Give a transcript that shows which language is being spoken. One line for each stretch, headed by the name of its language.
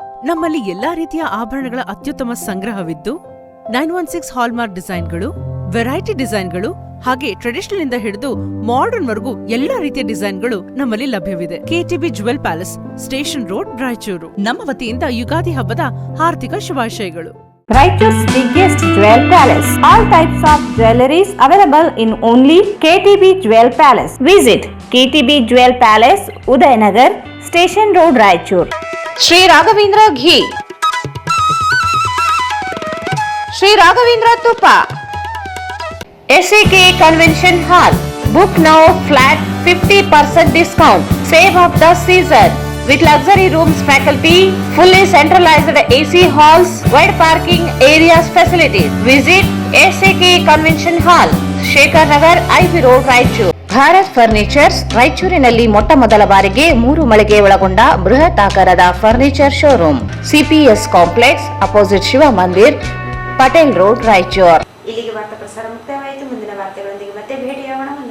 Kannada: ನಮ್ಮಲ್ಲಿ ಎಲ್ಲಾ ರೀತಿಯ ಆಭರಣಗಳ ಅತ್ಯುತ್ತಮ ಸಂಗ್ರಹವಿದ್ದು 916 ಹಾಲ್ಮಾರ್ಕ್ ಡಿಸೈನ್ಗಳು, ವೆರೈಟಿ ಡಿಸೈನ್ಗಳು ಹಾಗೆ ಟ್ರೆಡಿಷನಲ್ ಇಂದ ಹಿಡಿದು ಮಾಡರ್ನ್ ವರೆಗೂ ಎಲ್ಲಾ ರೀತಿಯ ಡಿಸೈನ್ಗಳು ನಮ್ಮಲ್ಲಿ ಲಭ್ಯವಿದೆ. KTB jewel palace, station road, Raichur. ನಮ್ಮ ವತಿಯಿಂದ ಯುಗಾದಿ ಹಬ್ಬದ ಹಾರ್ದಿಕ ಶುಭಾಶಯಗಳು.
English: Raichur's biggest jewel palace. All types of jewelries available in only KTB Jewel Palace. Visit KTB Jewel Palace, Udayanagar, Station Road, Raichur. Sri Raghavendra Ghee. Sri Raghavendra Tuppa. SAK Convention Hall. Book now flat 50% discount. Save of the season. With luxury rooms, faculty, fully centralized AC halls, wide parking areas facilities. Visit SAK Convention Hall, Shekhar Nagar, IV Road, Raichur.
Kannada: Bharat furnitures ರಾಯಚೂರಿನಲ್ಲಿ ಮೊಟ್ಟ ಮೊದಲ ಬಾರಿಗೆ 3 ಮಳಿಗೆ ಒಳಗೊಂಡ ಬೃಹತ್ ಆಕಾರದ furniture showroom. CPS complex, opposite Shiva ಮಂದಿರ್, Patel road, Raichur. ಇಲ್ಲಿಗೆ ವಾರ್ತಾ ಪ್ರಸಾರ ಮುಕ್ತಾಯವಾಯಿತು. ಮುಂದಿನ ವಾರ್ತೆಗಳೊಂದಿಗೆ ಮತ್ತೆ ಭೇಟಿಯಾಗೋಣ.